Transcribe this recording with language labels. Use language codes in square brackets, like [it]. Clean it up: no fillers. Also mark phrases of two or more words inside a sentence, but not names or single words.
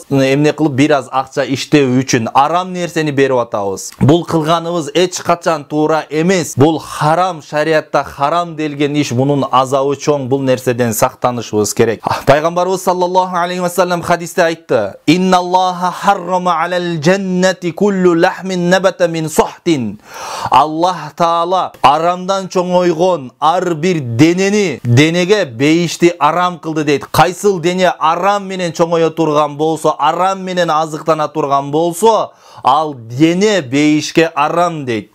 [ky] Эмне кылып бир аз акча иштөө үчүн арам нерсени берип атабыз. Бул кылганыбыз эч качан туура эмес. Бул харам, шариатта харам делген иш, мунун азабы чоң. Бул нерседен сактанышыбыз керек. Пайгамбарыбыз [ar] صلى الله عليه وسلم [ky] хадисте айтты: [ar] "إن الله حرم على الجنة كل لحم نبت من سحت." [ky] Аллах Таала арамдан чоңойгон ар бир денеге бейишти арам кылды дейт. Кайсыл дене арам менен чоңое турган болсо, арам менен азыктана турган болсо, ал дене бейишке арам дейт.